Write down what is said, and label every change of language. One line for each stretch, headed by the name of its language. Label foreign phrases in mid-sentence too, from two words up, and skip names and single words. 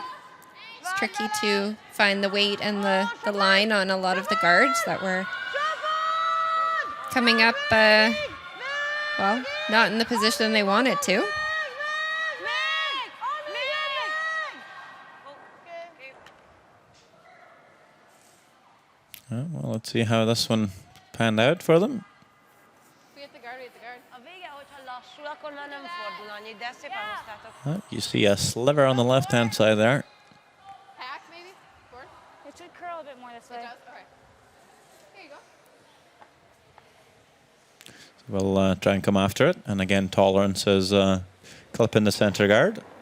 English: It's tricky to find the weight and the line on a lot of the guards that were coming up, well, not in the position they wanted to. Well, let's see how this one panned out for them. We hit the guard, we hit the guard.
Hungarian: A vége, hogyha lassú, akkor már nem fordul annyit, de szépen hoztátok.
English: You see a sliver on the left-hand side there. Hack, maybe? Forward? It should curl a bit more this way. It does? Okay. Here you go. We'll try and come after it. And again, tolerance is clip in the center guard.